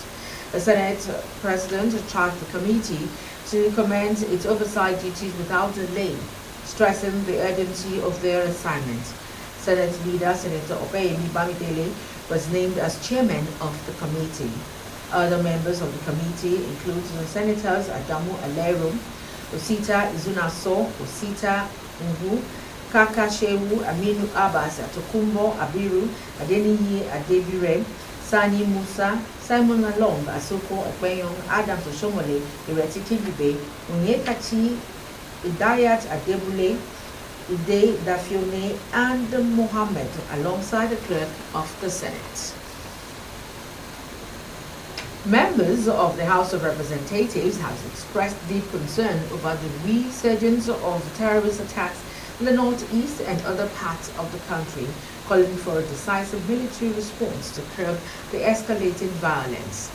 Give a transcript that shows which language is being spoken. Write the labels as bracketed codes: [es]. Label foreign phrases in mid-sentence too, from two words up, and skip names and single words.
[en] The Senate President charged the committee to commence its oversight duties without delay, stressing the urgency of their assignment. Senate leader Senator Opeyemi Bamidele was named as chairman of the committee. Other members of the committee include Senators Adamu Alero, Osita Izunaso, Osita Ngu, Kaka Shehu, Aminu Abbas, Tokumbo Abiru, Adeniyi Adebire, Sani Musa, Simon Lalong, Asoko Ekpenyong, Adams Oshomole, Ireti Kigibe, Onyekachi, Idayat Adebule, Ide Dafione, and Mohammed, alongside the clerk of the Senate. Members of the House of Representatives have expressed deep concern over the resurgence of terrorist attacks in the northeast and other parts of the country, calling for a decisive military response to curb the escalating violence.